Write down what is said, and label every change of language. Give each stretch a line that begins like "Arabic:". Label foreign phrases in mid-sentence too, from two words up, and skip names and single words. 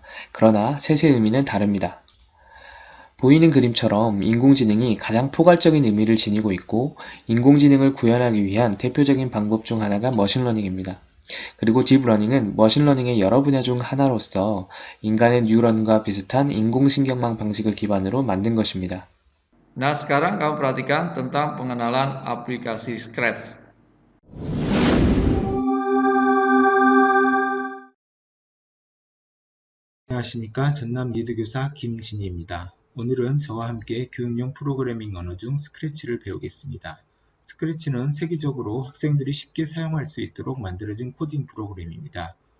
Korean: 그러나 셋의 의미는 다릅니다. 보이는 그림처럼 인공지능이 가장 포괄적인 의미를 지니고 있고 인공지능을 구현하기 위한 대표적인 방법 중 하나가 머신러닝입니다. 그리고 딥러닝은 머신러닝의 여러 분야 중 하나로서 인간의 뉴런과 비슷한 인공신경망 방식을 기반으로 만든 것입니다.
Indonesian: Nah, sekarang kamu perhatikan tentang pengenalan aplikasi Scratch.
Korean: 안녕하십니까. 전남 리드교사 김진희입니다. 오늘은 저와 함께 교육용 프로그래밍 언어 중 스크래치를 배우겠습니다. 스크래치는 세계적으로 학생들이 쉽게 사용할 수 있도록 만들어진 코딩 프로그램입니다.